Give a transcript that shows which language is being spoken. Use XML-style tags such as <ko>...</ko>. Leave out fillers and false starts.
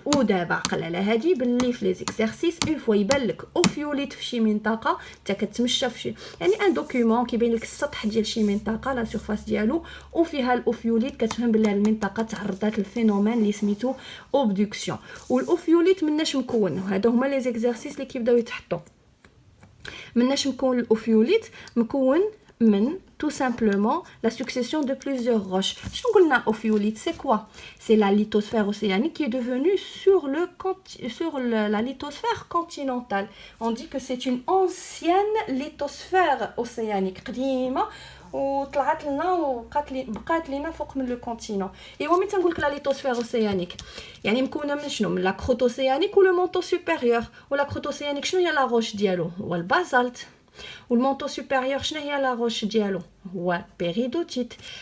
<ar>ودابا عقل على هادي باللي في لي زيكسيرسيس اون فوا يبان لك اوفيوليت في شي منطقه انت كتمشى في شي، يعني ان دوكيومون كيبين لك السطح ديال شي منطقه لا سيرفاس ديالو وفيها الاوفيوليت، كتفهم بلي المنطقه تعرضات للفينومين اللي سميتو اوبدكسيون. والاوفيوليت مناش مكون؟ هادو هما لي زيكسيرسيس اللي كيبداو يتحطوا. مناش مكون الاوفيوليت؟ مكون من</ar> <fr>tout simplement la succession de plusieurs roches.</fr> <ar>شنو قلنا اوفيوليت؟</ar> <fr>c'est quoi? c'est la lithosphère océanique qui est devenue sur la lithosphère continentale. On dit que c'est une ancienne lithosphère océanique</fr> <ar>قديمه وطلعت لنا وبقات لينا فوق من لو كونتينون. ايوا ملي تنقول لك لا ليتوسفير اوسيانيك يعني مكونه من شنو؟ من لا كروت اوسيانيك ولو مونطو سوبيريور. ولا كروت اوسيانيك شنو هي لا روش ديالو؟ هو البازالت. والمونطو سوبيريور شنو هي لا روش ديالو؟ هو بيريدوتيت.</ar>